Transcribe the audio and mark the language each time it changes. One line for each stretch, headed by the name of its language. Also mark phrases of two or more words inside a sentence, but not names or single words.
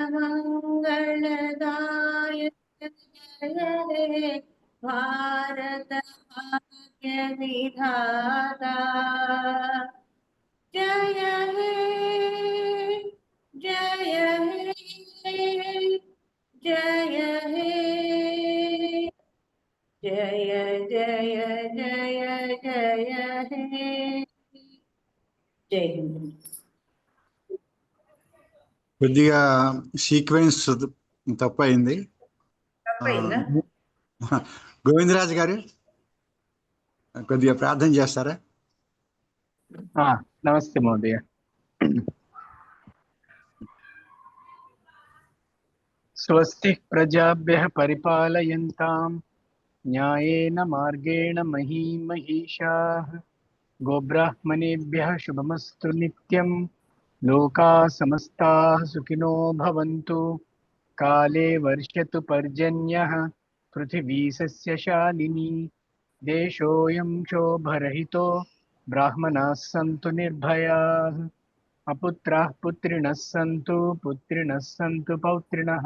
Bangla: মঙ্গলদায়ক জয় হে ভারত ভাগ্য বিধাতা জয় হে জয় হে জয় হে জয় জয় জয় জয় হে
Hindi: जय हिंद.
Telugu: కొద్దిగా సీక్వెన్స్ తప్పయింది. గోవిందరాజు గారు కొద్దిగా ప్రార్థన చేస్తారా? నమస్తే మహోదయ.
Sanskrit: స్వస్తి ప్రజాభ్యః పరిపాలయంతాం న్యాయేన మార్గేణ మహీమహీషాః గోబ్రాహ్మణేభ్యः శుభమస్తు నిత్యం. లోకాः సమస్తాः సుఖినో భవంతు. కాలే వర్షతు పర్జన్యః పృథివీ సస్యశాలినీ. దేశోऽयं శోభరహితో బ్రాహ్మణాः సంతు నిర్భయాः. అపుత్రాः పుత్రిణः సంతు పుత్రిణः సంతు పౌత్రిణः.